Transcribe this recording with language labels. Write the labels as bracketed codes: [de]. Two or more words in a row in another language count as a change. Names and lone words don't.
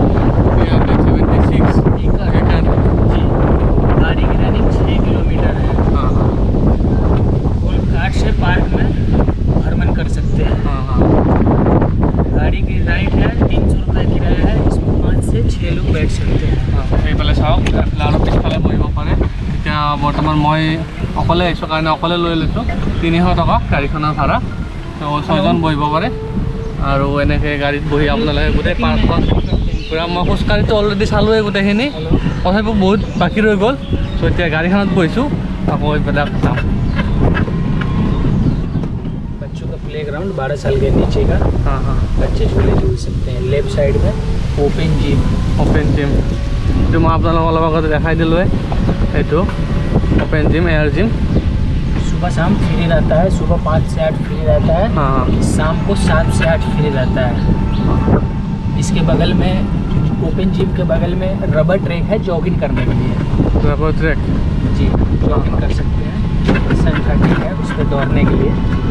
[hi] 76 एकड़ जी गाड़ी की रनिंग 6 किलोमीटर है हाँ [en] golf cart [hi] से पार्क में भ्रमण कर सकते हैं हाँ हाँ गाड़ी की राइड है 300 रुपये किराया है इसमें 5 से 6 लोग बैठ सकते हैं [as] এইফালে চাওক আৰু পিছফালে বহিব পাৰে এতিয়া বৰ্তমান মই অকলে আহিছোঁ কাৰণে অকলে লৈ লৈছোঁ 300 টকা গাড়ীখনৰ ভাড়া তো 6 জন বহিব পাৰে আৰু এনেকৈ গাড়ীত বহি আপোনালোকে গোটেই পাৰ্কখন পূৰা মই খোজকাঢ়িটো অলৰেডি চালোঁৱেই গোটেইখিনি তথাপিও বহুত বাকী ৰৈ গ'ল চ' এতিয়া গাড়ীখনত বহিছোঁ আকৌ এইবিলাক চাম [hi] बच्चों का [en] play ground [hi] 12 साल के नीचे का हाँ हाँ बच्चे झूले झूल सकते हैं [en] left side [hi] में [en] open gym open gym [as] এইটো মই আপোনালোকক অলপ আগতে দেখাই দিলোঁৱে এইটো [en] open gym air gym [hi] सुबह शाम फ्री रहता है सुबह 5 से 8 फ्री रहता है हाँ हाँ शाम को 7 से 8 फ्री रहता है इसके बगल में [en] open gym [hi] के बगल में [en] rubber track [hi] है जॉगिंग करने के लिए [en] rubber track [hi] जी जॉगिंग कर सकते हैं सन 30 है उस पर दौड़ने के लिए